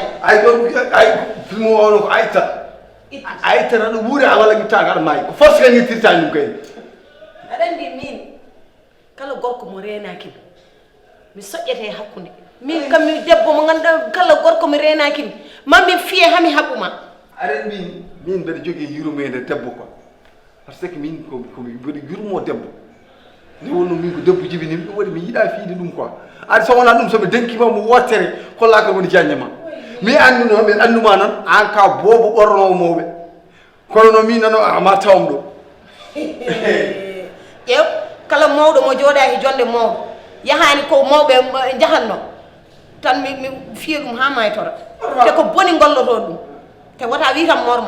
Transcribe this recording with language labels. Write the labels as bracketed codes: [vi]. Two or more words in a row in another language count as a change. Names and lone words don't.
[ff] ay film o ono ko aytat aɗa wuuri a walla guittaka aɗa maayi ko force kay guittirtani ɗum kayni aɗa andi min kala gorko mo renakimi mi soƴƴete hakkude min kam mi debbo mo ganduɗa kala gorko mi renakimi mami fiye hami haɓɓuma aɗa min mbeɗa jogui yurmede debbo quoi [fr] par ce que [ff] min komi mbeɗa yurmo debbo nde wonno min ko debbo jibinimi ɗum waɗi mi yiiɗa fiide ɗum quoi adi so wona ɗum soɓe denkima mo wottere kollaka woni jagnema mi anduno min anduma noon an ka boobo ɓornowo mawɓe kono no min nano ama tawam ɗo ƴew kala mawɗo mo jooɗa e jonde mawɗo yahani ko mawɓe jahanno tan mi fiya ɗum ha maytora te ko boni golloto ɗum te wota witam morma